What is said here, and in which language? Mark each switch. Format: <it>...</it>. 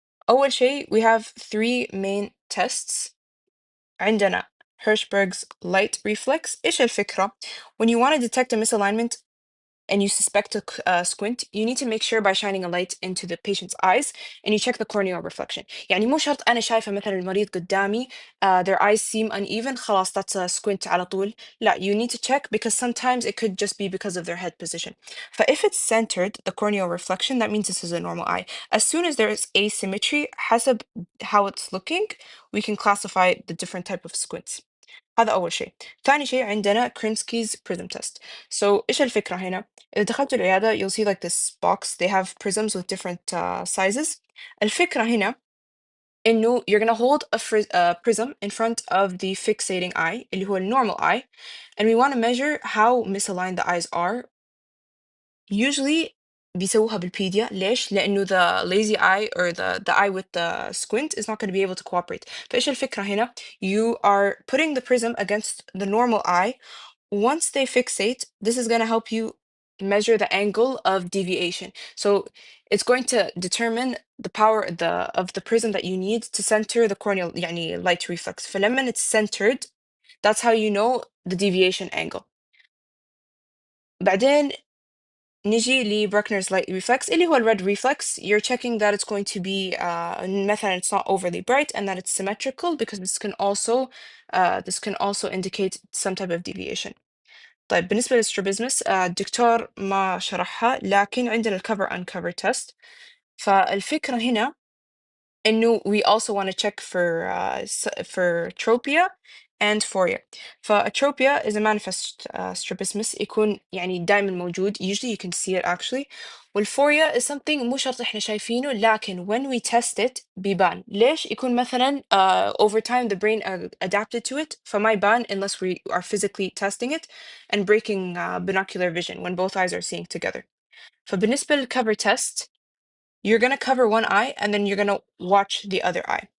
<ar>أول شيء</ar> <en>we have three main tests.</en> <ar>عندنا</ar> <en>Hirschberg's light reflex.</en> <ar>إيش الفكرة؟</ar> <en>When you want to detect a misalignment and you suspect a squint, you need to make sure by shining a light into the patient's eyes and you check the corneal reflection.</en> <ar>يعني مو شرط أنا شايفة مثلا المريض قدامي</ar> <en>their eyes seem uneven</en> <ar>خلاص</ar> <en>that's a squint</en> <ar>على طول. لا,</ar> <en>you need to check because sometimes it could just be because of their head position. فif it's centered, the corneal reflection, that means this is a normal eye. As soon as there is asymmetry,</en> <ar>حسب</ar> <en>how it's looking, we can classify the different type of squints.</en> <ar>هذا أول شيء. ثاني شيء عندنا</ar> <en>Krinsky's prism test. So</en> <ar>إيش الفكرة هنا؟ إذا دخلت العيادة</ar> <en>you'll see like this box, they have prisms with different sizes.</en> <ar>الفكرة هنا إنه</ar> <en>you're gonna hold a prism in front of the fixating eye</en> <ar>اللي هو</ar> <en>normal eye, and we want to measure how misaligned the eyes are.</en> <ar>Usually بيسووها بالبيديا. ليش؟ لأنه</ar> <en>the lazy eye or the eye with the squint is not going to be able to cooperate.</en> <ar>فإيش الفكرة هنا؟</ar> <en>You are putting the prism against the normal eye. Once they fixate, this is going to help you measure the angle of deviation. So it's going to determine the power of the prism that you need to center the corneal</en> <ar>يعني</ar> <en>light reflex. فلما it's centered, that's how you know the deviation angle.</en> <ar>بعدين نيجي Bruckner's light reflex اللي هو red reflex.</ar> <en>You're checking that it's going to be</en> <ar>مثلا</ar> <en>it's not overly bright and that it's symmetrical, because this can also indicate some type of deviation.</en> <ar>طيب, بالنسبة للسترابيزمس الدكتور ما شرحها, لكن عندنا الcover uncover test. فالفكرة هنا إنه</ar> <en>we also want to check for tropia and phoria.</en> <ar>فالتروبيا</ar> <en>is a manifest strabismus,</en> <ar>يكون يعني دائما موجود.</ar> <en>Usually you can see it actually.</en> <ar>والفوريا is something مو شرط إحنا شايفينه, لكن</ar> <en>when we test it</en> <ar>بيبان. ليش؟ يكون مثلا</ar> <en>over time the brain adapted to it,</en> <ar>فما يبان</ar> <en>unless we are physically testing it and breaking binocular vision when both eyes are seeing together.</en> <ar>فبالنسبة</ar> <en>للcover test, you're going to cover one eye and then you're going to watch the other eye.</en>